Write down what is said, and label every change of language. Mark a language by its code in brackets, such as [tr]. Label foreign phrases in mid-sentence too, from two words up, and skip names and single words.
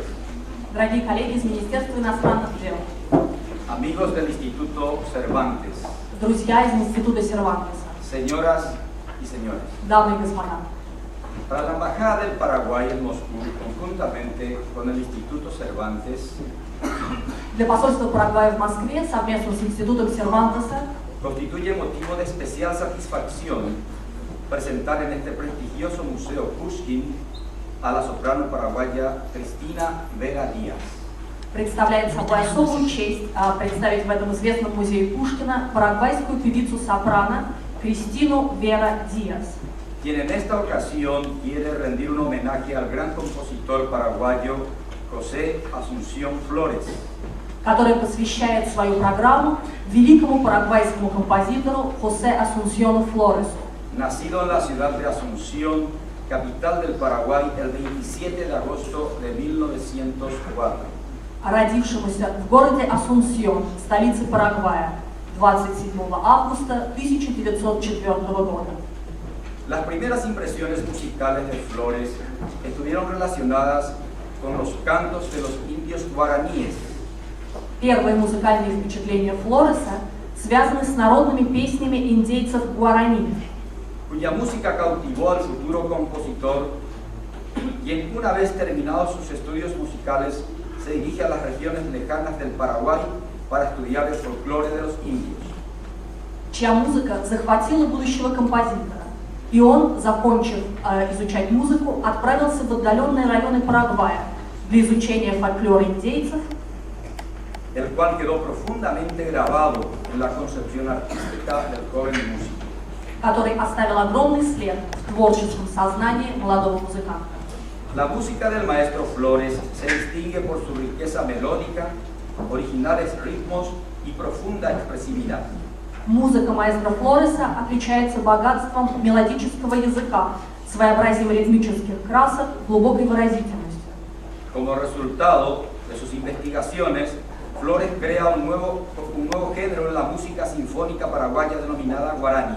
[ru] дорогие коллеги из Министерства иностранных дел, [es] amigos del Instituto Cervantes, [ru] друзья из Института Сервантеса, [es] señoras y señores. [ru] дамы и господа. [es] Para la Embajada del Paraguay en Moscú, conjuntamente con el Instituto Cervantes, [ru] Для посольства Парагвая в Москве совместно с Институтом Сервантеса [es] constituye motivo de especial satisfacción presentar en este prestigioso Museo Pushkin a la soprano paraguaya Cristina Vera Díaz. [ru] представляет собой особую честь представить в этом известном музее Пушкина парагвайскую певицу-сопрано Кристину Вера Диас, [es] Quien en esta ocasión quiere rendir un homenaje al gran compositor paraguayo José Asunción Flores, [ru] которая посвящает свою программу великому парагвайскому композитору Хосе Асунсьону Флоресу, [es] nacido en la ciudad de Asunción, capital del Paraguay, el 27 de agosto de 1904. [ru] родившемуся в городе Асунсьон, столице Парагвая, 27 августа 1904 года. [es] Las primeras impresiones musicales de Flores estuvieron relacionadas con los cantos de los indios guaraníes. [ru] Первые музыкальные впечатления Флореса связаны с народными песнями индейцев Гуарани, [es] cuya música cautivó al futuro compositor, quien una vez terminados sus estudios musicales se dirige a las regiones lejanas del Paraguay para estudiar el folclore de los indios. [ru] чья музыка захватила будущего композитора. И он, закончив изучать музыку, отправился в отдаленные районы Парагвая, для изучения фольклора индейцев, [es] el cual quedó profundamente grabado en la concepción artística del joven músico. [ru] который оставил огромный след в творческом сознании молодого музыканта. [es] La música del maestro Flores se distingue por su riqueza melódica, originales ritmos y profunda expresividad. [ru] Музыка маэстро Флореса отличается богатством мелодического языка, своеобразием ритмических красок, глубокой выразительностью. [es] Como resultado de sus investigaciones, Flores crea un nuevo género en la música sinfónica paraguaya denominada guaraní.